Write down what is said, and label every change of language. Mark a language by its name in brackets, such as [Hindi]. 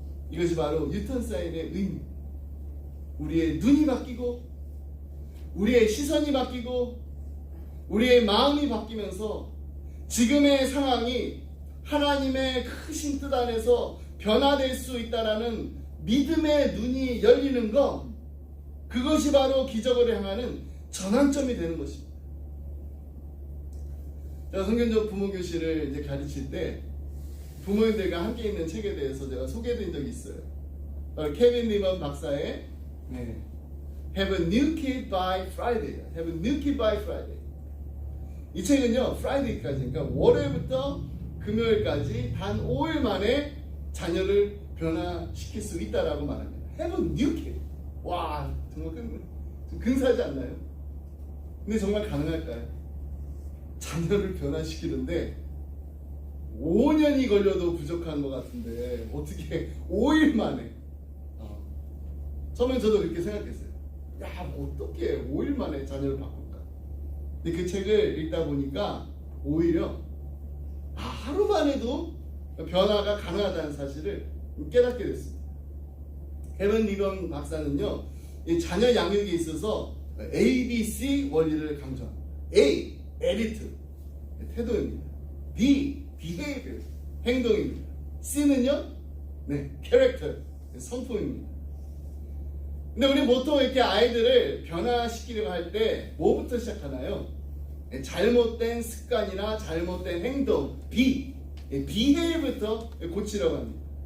[Korean] 이것이 바로 유턴 사인의 의미입니다. 우리의 눈이 바뀌고 우리의 시선이 바뀌고 우리의 마음이 바뀌면서 지금의 상황이 하나님의 크신 뜻 안에서 변화될 수 있다라는 믿음의 눈이 열리는 것, 그것이 바로 기적을 향하는 전환점이 되는 것입니다. 제가 성경적 부모교실을 이제 가르칠 때 부모님들과 함께 있는 책에 대해서 제가 소개해드린 적이 있어요. 바로 케빈 리먼 박사의 [English] Have a New Kid by Friday. Have a New Kid by Friday. [Korean] 이 책은요, 프라이데이까지, 그러니까 월요일부터 금요일까지 단 5일 만에 자녀를 변화시킬 수 있다라고 말합니다. [English] Have a New Kid. [Korean] 와, 정말 근사하지 않나요? 근데 정말 가능할까요? 자녀를 변화시키는데 5년이 걸려도 부족한 것 같은데 어떻게 5일 만에? 처음엔 저도 그렇게 생각했어요. 야, 어떻게 5일 만에 자녀를 바꿀까? 근데 그 책을 읽다 보니까 오히려 하루 만에도 변화가 가능하다는 사실을 깨닫게 됐습니다. 케빈 리먼 박사는요, 이 자녀 양육에 있어서 ABC 원리를 강조합니다. A, attitude, 태도입니다. B, behavior, 행동입니다. C는요, character, 성품입니다. 근데 우리 보통 이렇게 아이들을 변화시키려고 할 때 뭐부터 시작하나요? 잘못된 습관이나 잘못된 행동, behavior부터 고치려고 합니다.